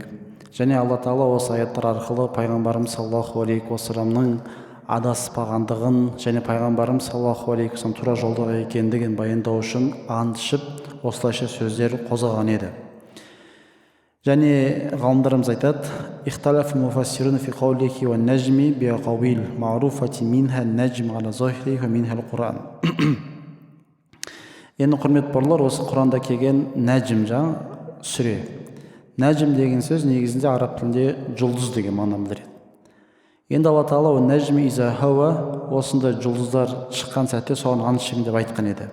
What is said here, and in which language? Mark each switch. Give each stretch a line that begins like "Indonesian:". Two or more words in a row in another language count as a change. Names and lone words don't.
Kazakh: Және Алла тағала осы аяттар арқылы пайғамбарымыз
Arabic: صلى الله عليه وسلم
Kazakh: адаспағандығын және пайғамбарымыз
Arabic: صلى الله عليه وسلم
Kazakh: тура жолда екендігін баяндау үшін ант ішіп, осылайша сөздер қозғаған еді. Және ғалымдарымыз айтады:
Arabic: «اختلف المفسرون في قوله والنجم بأقوال معروفة منها نجم على الظهر ومنها القرآن».
Kazakh: Енді құрметті бауырлар, осы Құранда келген нәжм жаңа сүре. Нәжм деген сөз негізінде араб тілінде жұлдыз деген мағына білдіреді. Енді Алла тағала
Arabic: النجم إذا هوى
Kazakh: осындай жұлдыздар шыққан сәтте соған ант ішемін деп айтқан еді.